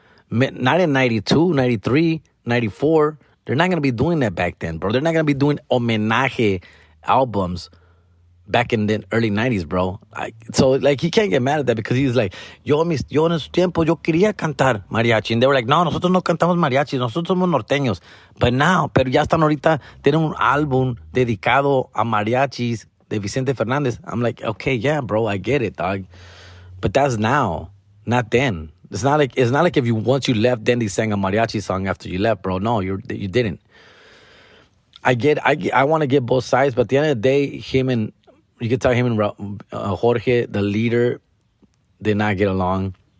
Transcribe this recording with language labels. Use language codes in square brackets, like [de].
[en] Not in 92, 93, 94. They're not going to be doing that back then, bro. They're not going to be doing homenaje albums back in the early 90s, bro. So, like, he can't get mad at that because he's like, [es] yo en su tiempo, yo quería cantar mariachi. [en] And they were like, [es] no, nosotros no cantamos mariachi, nosotros somos norteños. Pero ya están ahorita, tienen un álbum dedicado a mariachis de Vicente Fernandez. [en] I'm like, okay, yeah, bro, I get it, dog. But that's now, not then. It's not like if once you left, then they sang a mariachi song after you left, bro. No, you didn't. I want to get both sides, but at the end of the day, you can tell him and Jorge, the leader, did not get along.